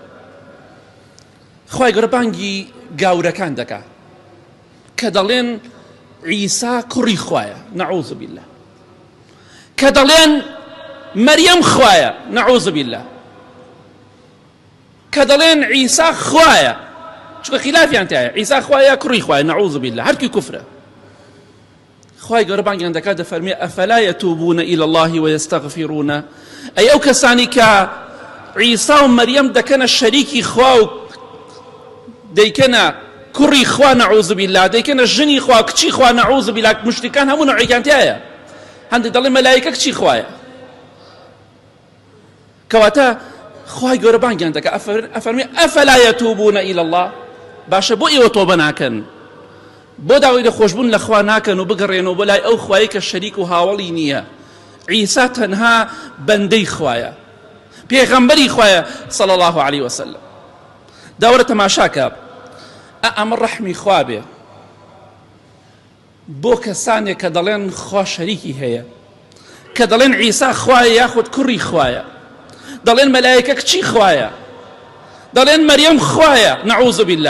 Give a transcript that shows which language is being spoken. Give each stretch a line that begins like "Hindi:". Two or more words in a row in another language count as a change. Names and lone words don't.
Central Kurdish: خوای گەورە بانگی گاورەکان دەکات کە دەڵێن عیسا کوڕی خوایە،
Arabic: نەعوذ بالله،
Central Kurdish: کە دەڵێن مەریەم خوایە،
Arabic: نەعوذ بالله،
Central Kurdish: کە دەڵێن عیسا خوایە، چونکە خلافیان تایە، عیسا خوایە کوڕی خوایە،
Arabic: نەعوذ بالله،
Central Kurdish: هەرکی کوفرە. خوای گەورە بانگیان دەکات دەفەرمێ
Arabic: ئەفەلا یەتوبون إلى الله ويستغفرون،
Central Kurdish: ئەی ئەو کەسانی کە عیسا و مەریەم دەکەنە شەریکی خوا و دەیکەنە کوڕی خوا،
Arabic: نەعوذ بالله،
Central Kurdish: دەیکەنە ژنی خوا، کچی خوا،
Arabic: نەعوذ بالله،
Central Kurdish: مشتریکان هەموو نوعیان تایە. هەندێک دەڵێ مەلایکە کچی خوایە. کەواتە خوای گەورە بانگیان دەکات ئەفەرمێ
Arabic: ئەفەلا یەتوبون إلى الله،
Central Kurdish: باشە بۆ ئێوە تۆبە ناکەن، بۆ داوای لە خۆشبوون لە خوا ناکەن و بگەڕێنەوە بۆ لای ئەو خوایی کە شەریک و هاوڵی نییە. عیسا تەنها بەندەی خوایە، پێغەمبەری خوایە
Arabic: صلی الله عليه وسلم.
Central Kurdish: داوەرە تەماشاکە ئەمە ڕەحمی خوا بێ بۆ کەسانێک کە دەڵێن خوا شەریکی هەیە، کە دەڵێن عیسا خوایە یاخود کوڕی خوایە، دەڵێن مەلایکە کچی خوایە، دەڵێن مەریەم خوایە،
Arabic: نەعوذ بالله.